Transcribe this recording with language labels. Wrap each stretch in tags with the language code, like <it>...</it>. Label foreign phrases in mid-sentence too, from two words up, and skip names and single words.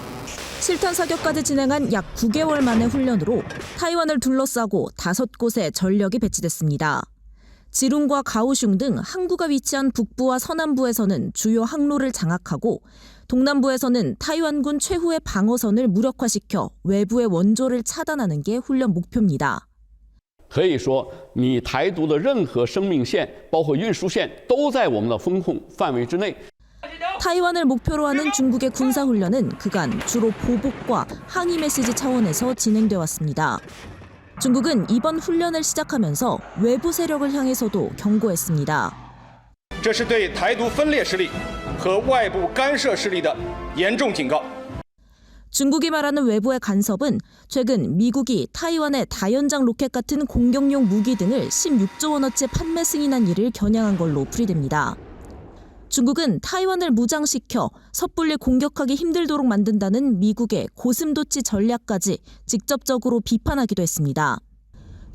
<ko>실탄 사격까지 진행한 약 9개월 만의 훈련으로 타이완을 둘러싸고 5곳에 전력이 배치됐습니다. 지룽과 가오슝 등 항구가 위치한 북부와 서남부에서는 주요 항로를 장악하고 동남부에서는 타이완군 최후의 방어선을 무력화시켜 외부의 원조를 차단하는 게 훈련 목표입니다.</ko> <zh>可以说，你台独的任何生命线，包括运输线，都在我们的风控范围之内。</zh> <ko>타이완을 목표로 하는 중국의 군사훈련은 그간 주로 보복과 항의 메시지 차원에서 진행돼 왔습니다. 중국은 이번 훈련을 시작하면서 외부 세력을 향해서도 경고했습니다.</ko> <zh>这是对台独分裂势力和外部干涉势力的严重警告。</zh> <ko>중국이 말하는 외부의 간섭은 최근 미국이 타이완의 다연장 로켓 같은 공격용 무기 등을 16조 원어치 판매 승인한 일을 겨냥한 걸로 풀이됩니다. 중국은 타이완을 무장시켜 섣불리 공격하기 힘들도록 만든다는 미국의 고슴도치 전략까지 직접적으로 비판하기도 했습니다.</ko>